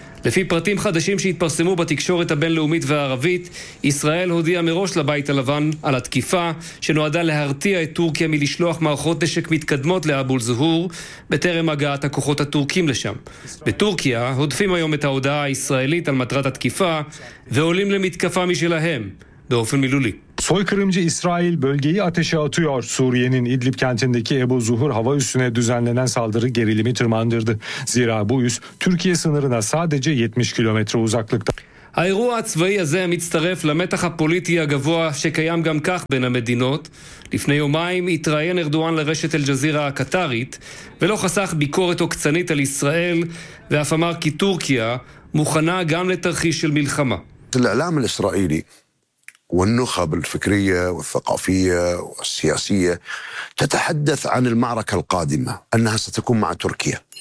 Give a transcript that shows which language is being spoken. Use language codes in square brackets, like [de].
[he] לפי פרטים חדשים שהתפרסמו בתקשורת הבינלאומית והערבית, ישראל הודיעה מראש לבית הלבן על התקיפה שנועדה להרתיע את טורקיה מלשלוח מערכות נשק מתקדמות לאבו זוהור בטרם הגעת הכוחות הטורקים לשם. בטורקיה הודפים היום את ההודעה הישראלית על מטרת התקיפה ועולים למתקפה משלהם באופן מילולי. [tr] Soykırımcı İsrail bölgeyi ateşe atıyor. Suriye'nin İdlib kentindeki Ebu Zuhur hava üssüne düzenlenen saldırı gerilimi tırmandırdı. Zira bu üs Türkiye sınırına sadece 70 kilometre uzaklıkta. [he] האירוע הצבאי הזה מצטרף למתח הפוליטי הגבוה שקיים גם כך בין המדינות. לפני יומיים התראיין ארדואן לרשת אל-ג'זירה הקטרית ולא חסך ביקורת עוקצנית על ישראל, ואף אמר כי טורקיה מוכנה גם לתרחיש של מלחמה. לעולם הישראלי [ar] والنخب الفكريه والثقافيه والسياسيه تتحدث عن المعركه القادمه انها ستكون مع تركيا